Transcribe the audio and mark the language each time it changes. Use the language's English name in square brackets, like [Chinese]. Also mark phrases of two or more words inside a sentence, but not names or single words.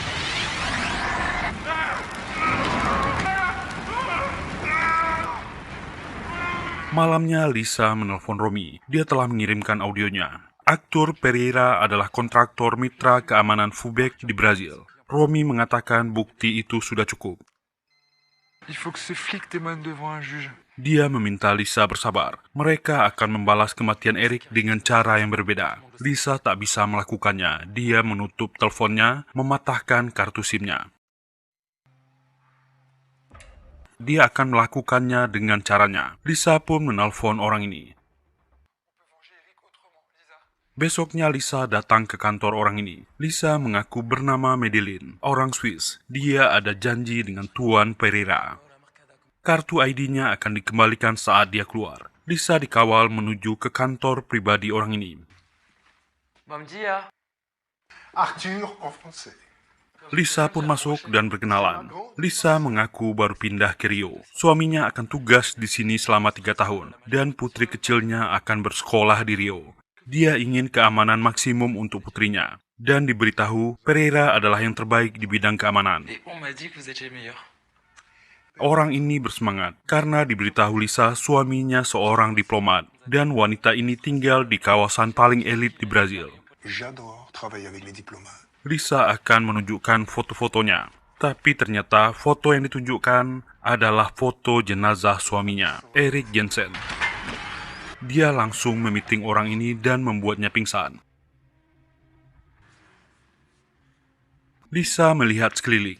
[Indonesian] Malamnya Lisa menelpon Romy. Dia telah mengirimkan audionya. Arthur Pereira adalah kontraktor mitra keamanan Fubek di Brazil. Romy mengatakan bukti itu sudah cukup. [French] Il faut que ces flics témoignent devant un juge. [Indonesian] Dia meminta Lisa bersabar. Mereka akan membalas kematian Erik dengan cara yang berbeda. Lisa tak bisa melakukannya. Dia menutup teleponnya, mematahkan kartu SIM-nya. Dia akan melakukannya dengan caranya. Lisa pun menelpon orang ini. Besoknya Lisa datang ke kantor orang ini. Lisa mengaku bernama Madeline, orang Swiss. Dia ada janji dengan Tuan Pereira. Kartu ID-nya akan dikembalikan saat dia keluar. Lisa dikawal menuju ke kantor pribadi orang ini. [Portuguese] Bom dia. [French] Arthur en français. [Indonesian] Lisa pun masuk dan berkenalan. Lisa mengaku baru pindah ke Rio. Suaminya akan tugas di sini selama 3 tahun. Dan putri kecilnya akan bersekolah di Rio. Dia ingin keamanan maksimum untuk putrinya. Dan diberitahu, Pereira adalah yang terbaik di bidang keamanan. [French] Et on m'a dit que vous étiez le meilleur. [Indonesian] Orang ini bersemangat karena diberitahu Lisa suaminya seorang diplomat. Dan wanita ini tinggal di kawasan paling elit di Brazil. [French] J'adore travailler avec les diplomates. [Indonesian] Lisa akan menunjukkan foto-fotonya. Tapi ternyata foto yang ditunjukkan adalah foto jenazah suaminya, Erik Jensen. Dia langsung memiting orang ini dan membuatnya pingsan. Lisa melihat sekeliling.